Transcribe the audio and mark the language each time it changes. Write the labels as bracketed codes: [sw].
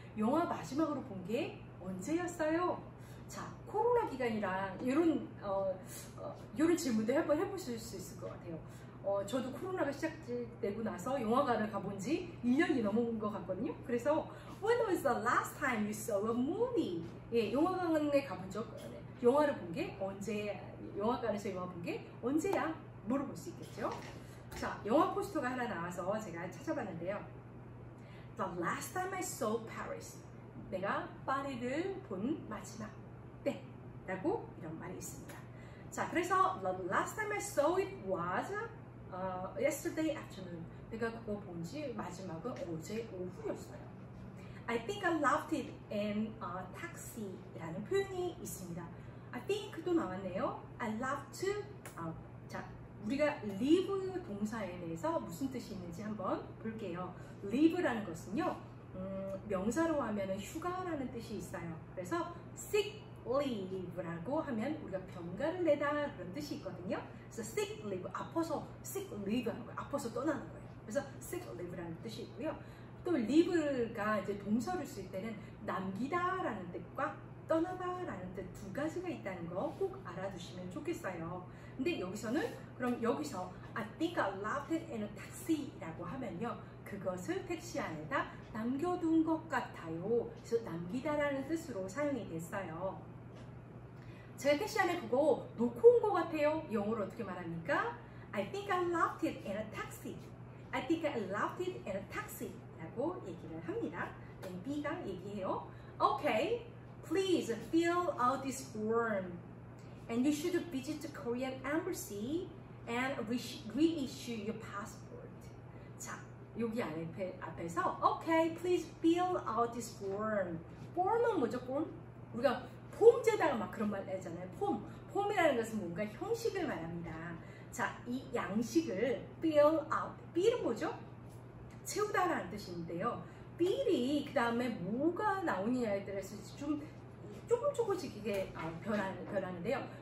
[ko] 영화 마지막으로 본 게 언제였어요? 자, 코로나 기간이랑 이런 질문도 한번 해보실 수 있을 것 같아요. 저도 코로나가 시작되고 나서 영화관을 가본 지 1년이 넘은 것 같거든요. 그래서 [en] When was the last time you saw a movie? [ko] 예, 영화관에 가본 적, 영화를 본 게 언제, 영화관에서 영화 본 게 언제야? 물어볼 수 있겠죠. 자, 영화 포스터가 하나 나와서 제가 찾아봤는데요. [en] The last time I saw Paris. [ko] 내가 파리를 본 마지막 때 라고 이런 말이 있습니다. [en] 자, [ko] 그래서 [en] the last time I saw it was yesterday afternoon. [ko] 내가 그거 본 지 마지막은 어제 오후였어요. [en] I think I left it in a taxi [ko] 라는 표현이 있습니다. [en] I think [ko] 도 나왔네요. [en] I left [ko] 자, 우리가 leave 동사에 대해서 무슨 뜻이 있는지 한번 볼게요. leave라는 것은요, 명사로 하면 휴가라는 뜻이 있어요. 그래서 sick leave라고 하면 우리가 병가를 내다 그런 뜻이 있거든요. 그래서 sick leave, 아파서 sick leave 하는 거예요. 아파서 떠나는 거예요. 그래서 sick leave라는 뜻이 있고요. 또 leave가 이제 동사를 쓸 때는 남기다라는 뜻과 떠나다라는 뜻 두 가지가 있다는 거 꼭 알아두시면 좋겠어요. 근데 여기서는 그럼 여기서 [en] I think I left it in a taxi [ko] 라고 하면요. 그것을 택시 안에다 남겨둔 것 같아요. 그래서 남기다라는 뜻으로 사용이 됐어요. 제가 택시 안에 그거 놓고 온 것 같아요. 영어로 어떻게 말합니까? [en] I think I left it in a taxi. I think I left it in a taxi 라고 얘기를 합니다. [ko] B가 얘기해요. [en] Okay, please fill out this form. And you should visit the Korean embassy and reissue your passport. 자, [ko] 여기 앞에서 [en] Okay, please fill out this form. [ko] form은 뭐죠? form? 우리가 폼제다가 막 그런 말 하잖아요. 폼이라는 것은 뭔가 형식을 말합니다. 자, 이 양식을 [en] fill out. [ko] fill은 뭐죠? 채우다라는 뜻인데요. fill이 그 다음에 뭐가 나오느냐에 따라서 조금씩 이게 변하는데요.